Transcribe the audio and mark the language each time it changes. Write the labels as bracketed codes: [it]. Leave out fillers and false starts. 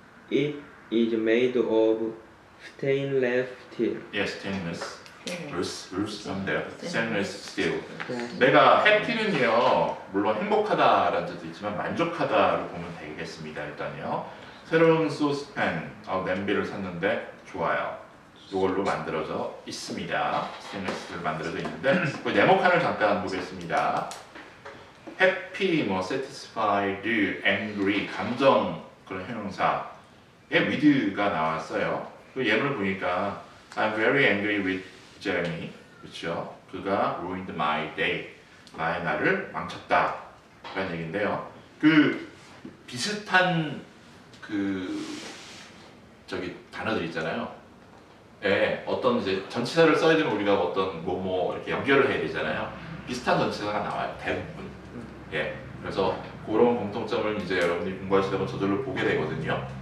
[en] It is made of stainless steel. [ko] 예, 스테인리스. 루스 하면 돼요. 스테인리스 스틸. 네. 내가 해피는요 물론 행복하다라는 뜻도 있지만 만족하다로 보면 되겠습니다. 일단요 새로운 소스팬 냄비를 샀는데 좋아요. 이걸로 만들어져 있습니다. 스테인리스를 만들어져 있는데 그 네모칸을 잠깐 보겠습니다. happy, 뭐 satisfied, angry 감정 그런 형용사에 with가 나왔어요. 그 예문을 보니까 [en] I'm very angry with Jeremy. [ko] 그렇죠? 그가 [en] ruined my day. [ko] 나의 날을 망쳤다. 라는 얘기인데요. 그 비슷한 그 저기 단어들 있잖아요. 예, 어떤 이제 전치사를 써야 되면 우리가 어떤 뭐 이렇게 연결을 해야 되잖아요. 비슷한 전치사가 나와요. 대부분. 예. 그래서 그런 공통점을 이제 여러분들이 공부하시다 보면 저절로 보게 되거든요.